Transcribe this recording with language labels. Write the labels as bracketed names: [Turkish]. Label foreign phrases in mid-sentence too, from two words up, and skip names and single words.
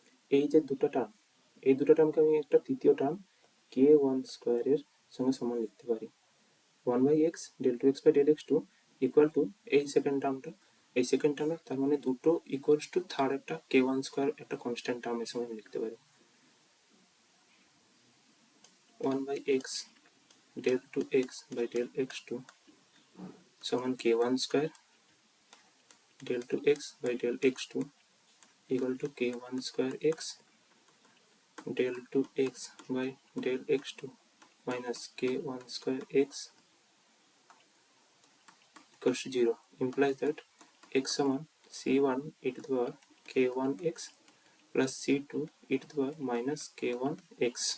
[Bangla] এই যে দুটো টার্ম, এই দুটো টার্মকে আমি একটা তৃতীয় টার্ম k1² এর সঙ্গে সমান লিখতে পারি। [English] 1/x del2x by del x2 equal to [Bangla] এই [English] second termটা, [Bangla] এই [English] second termে, [Bangla] তার মানে দুটো [English] equals to third [Bangla] একটা k1² একটা [English] constant termের [Bangla] সঙ্গে আমি লিখতে পারি। [English] 1/x del2x by del x2 সমান k1² del2x by del x2 equal to k1² x del2x by del x2 minus k1² x equals to 0, implies that x সমান c1 e to the power k1x plus c2 e to the power minus k1x।